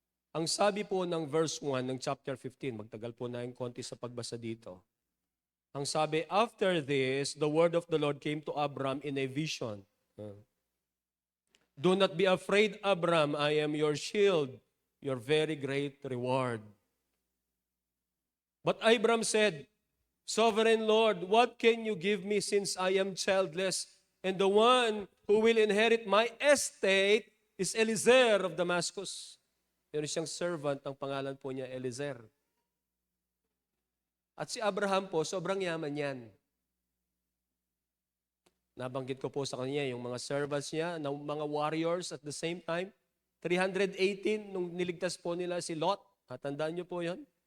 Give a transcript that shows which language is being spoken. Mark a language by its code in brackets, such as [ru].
[tl] Ang sabi po ng verse 1 ng chapter 15, magtagal po na yung konti sa pagbasa dito. Ang sabi, [en] after this, the word of the Lord came to Abram in a vision. Do not be afraid, Abram, I am your shield, your very great reward. But Abram said, Sovereign Lord, what can you give me since I am childless? And the one who will inherit my estate is Eliezer of Damascus. [tl] Meron siyang servant, ang pangalan po niya Eliezer. At si Abraham po, sobrang yaman yan. Nabanggit ko po sa kanya yung mga servants niya, mga warriors [en] at the same time. [tl] 318 nung niligtas po nila si Lot. Tandaan niyo po yon.